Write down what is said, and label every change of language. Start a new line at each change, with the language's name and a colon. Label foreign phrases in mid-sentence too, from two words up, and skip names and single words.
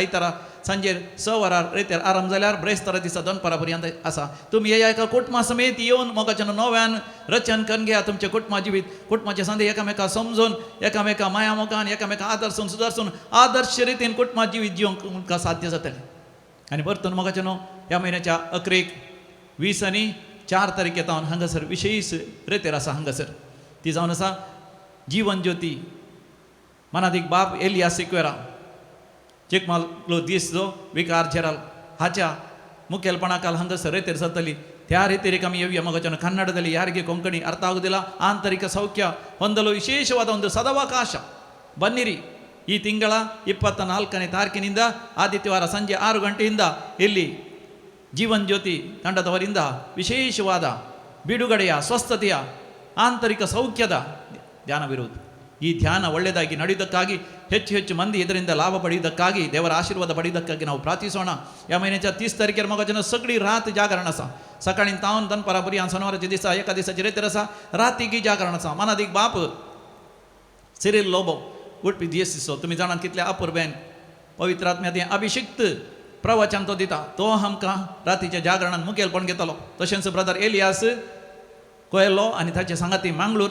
Konkani: आयतारा सांजेर 6 वरां रेतेर आराम जाल्यार ब्रेस्तारा दिसा दनपारां पर्यंत आसा तुमी येया एका कुटुंबा समेत येवन मोगाचें नव्यान रचन करून घेया तुमचें कुटुंबा जिवीत कुटुंबाचे सांदे एकामेका समजून एकामेका माया मोगान एकामेका आदर्सून सुदारसून आदर्श रितीन कुटुंबा जिवीत जिवंक तुमकां साध्य जातलें आनी परतून मोगाचें ह्या म्हयन्याच्या 11 20 आनी 4 तारखे तावन हांगासर विशेश रेतेर आसा हांगासर ती जावन आसा जीवन ज्योती मनादीक बाब एलिया सिक्वेरा चिकमालो दीस जो विकार जेराल हाच्या मुखेलपणाखाल हांगासर रेतेर जातली त्या रेतेरीक आमी येवया मोगाचें
Kannada: ಕನ್ನಡದಲ್ಲಿ ಯಾರಿಗೆ ಕೊಂಕಣಿ ಅರ್ಥ ಆಗುವುದಿಲ್ಲ ಆಂತರಿಕ ಸೌಖ್ಯ ಹೊಂದಲು ವಿಶೇಷವಾದ ಒಂದು ಸದಾವಕಾಶ ಬನ್ನಿರಿ ಈ ತಿಂಗಳ 24ನೇ ತಾರೀಕಿನಿಂದ ಆದಿತ್ಯವಾರ ಸಂಜೆ 6 ಗಂಟೆಯಿಂದ ಇಲ್ಲಿ ಜೀವನ್ ಜ್ಯೋತಿ ತಂಡದವರಿಂದ ವಿಶೇಷವಾದ ಬಿಡುಗಡೆಯ ಸ್ವಸ್ಥತೆಯ ಆಂತರಿಕ ಸೌಖ್ಯದ ಧ್ಯಾನವಿರುವುದು ಈ ಧ್ಯಾನ ಒಳ್ಳೆಯದಾಗಿ ನಡೆಯುವುದಕ್ಕಾಗಿ ಹೆಚ್ಚು ಹೆಚ್ಚು ಮಂದಿ ಇದರಿಂದ ಲಾಭ ಪಡೆಯುವುದಕ್ಕಾಗಿ ದೇವರ ಆಶೀರ್ವಾದ ಪಡೆಯುವುದಕ್ಕಾಗಿ ನಾವು ಪ್ರಾರ್ಥಿಸೋಣ
Konkani: या महिन्याच्या 30 तारखेर मोगाचें सगळी रात जागरण आसा सकाळीं तावन दनपारां पर्यंत शनवाराच्या दिसा एका दिसाची रेतेर आसा रातीकी जागरण आसा मनादीक बाप सिरिल लोबो उठपी दिसो तुमी जाणात कितल्या अपुर्बेन पवित्र आत्म्यान अभिषिक्त प्रवचन तो दिता तो आमकां रातीच्या जागरणान मुखेलपण घेतलो तशेंच ब्रदर एलियास कोयलो आनी ताचे सांगाती मंगळूर